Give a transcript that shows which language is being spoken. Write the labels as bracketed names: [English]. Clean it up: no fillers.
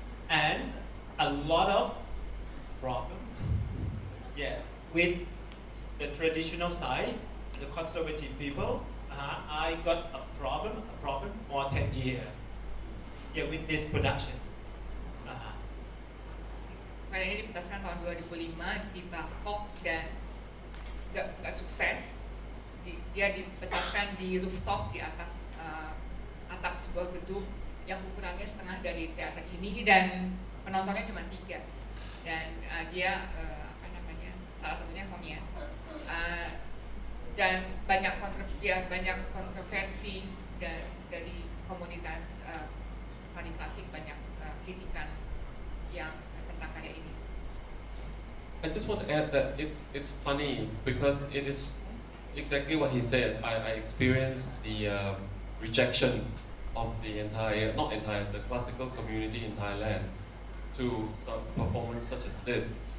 [English] And a lot of problem. Yes, with the traditional side, the conservative people. I got a problem more 10 years. Yeah, with this production. [Indonesian] Kali ini dipentaskan tahun 2005 di Bangkok dan nggak sukses. Dia dipentaskan di rooftop di atas atap sebuah gedung yang ukurannya setengah dari teater ini, dan penontonnya cuma 3. Dan dia salah satunya Hongyan. Dan banyak kontroversi dari komunitas tari klasik, banyak kritikan yang tentang karya ini. [English] I just want to add that it's funny because it is exactly what he said. I experienced the rejection of the classical community in Thailand to some performance such as this.